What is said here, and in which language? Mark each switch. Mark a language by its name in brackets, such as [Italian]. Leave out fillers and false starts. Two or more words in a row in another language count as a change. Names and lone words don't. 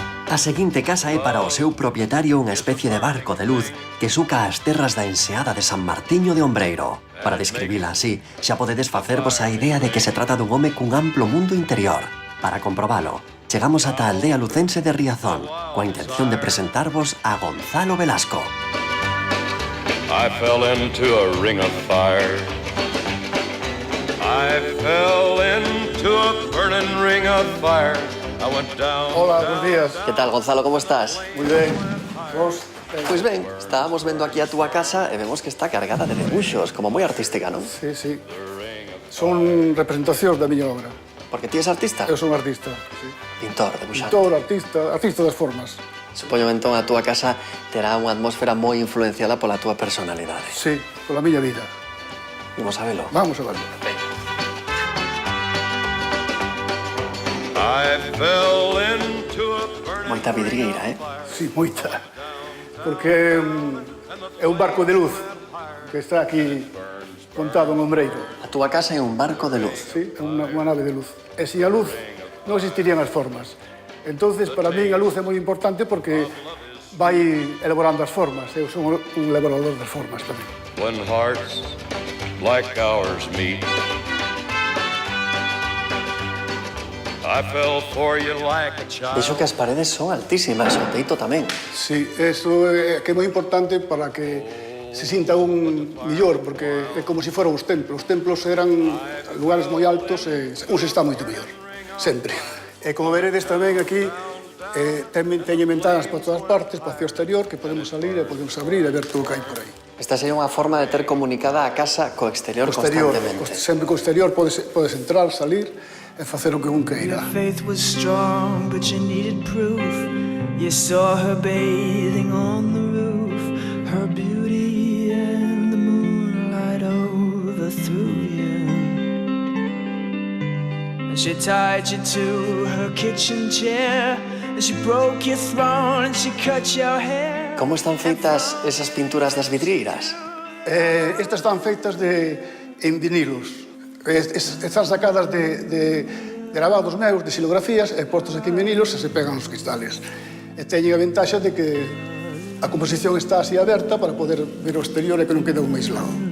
[Galician] A seguinte casa é para o seu propietario unha especie de barco de luz que suca as terras da enseada de San Martiño de Ombreiro. Para describila así, xa podedes facervos a idea de que se trata dun home cun amplo mundo interior. Para comprobalo, chegamos ata a aldea lucense de Riazón, coa intención de presentarvos a Gonzalo Velasco. [English] I fell into a ring of fire. I fell into a burning ring of fire. I went down. [Spanish] Hola, buenos días. [Galician] Que tal, Gonzalo, como estás? Muy ben. Vos? Pois ben, estábamos vendo aquí a túa casa e vemos que está cargada de debuxos, como moi artística, non? Sí, sí. Son representacións da miña obra. Porque ti és artista? Eu son artista, sí. Pintor, debuxante. Pintor, artista das formas. Supoño entón a túa casa terá unha atmósfera moi influenciada pola túa personalidade. Sí, pola miña vida. Imos a velo. [Spanish] Vamos a verlo. [English] I fell into a burning. [Galician] Moita vidrieira, Sí, moita. Porque é un barco de luz que está aquí montado en Ombreiro. A túa casa é un barco de luz. Sí, é unha nave de luz. E sin a luz non existirían as formas. Entonces, para mí, a luz é moi importante porque vai elaborando as formas. Eu son un elaborador das formas tamén. [English] When hearts like ours meet, I fell for you like a child. [Galician] Dixo que as paredes son altísimas, o teito tamén. Sí, eso é que é moi importante para que se sinta un millor, porque é como se foran os templos. Os templos eran lugares moi altos e un se está moito mellor, sempre. E como veredes tamén aquí, teñen ventanas por todas partes, espacio exterior, que podemos salir e podemos abrir e ver todo o que hai por aí. Esta sería unha forma de ter comunicada a casa co exterior constantemente. Sempre co exterior podes entrar, salir e facer o que un queira. [English] Your faith was strong, but you needed proof. You saw her bathing on the roof, her beauty and the moonlight overthrew you. And she tied you to her kitchen chair, and she broke your throne, and she cut your hair. [Galician] Como están feitas esas pinturas das vidrieiras? Estas están feitas en vinilos. Están sacadas de gravados meus, de xilografías, e postos aquí en vinilos e se pegan os cristales. E teñen a ventaxa de que a composición está así aberta para poder ver o exterior e que non quede un aislado.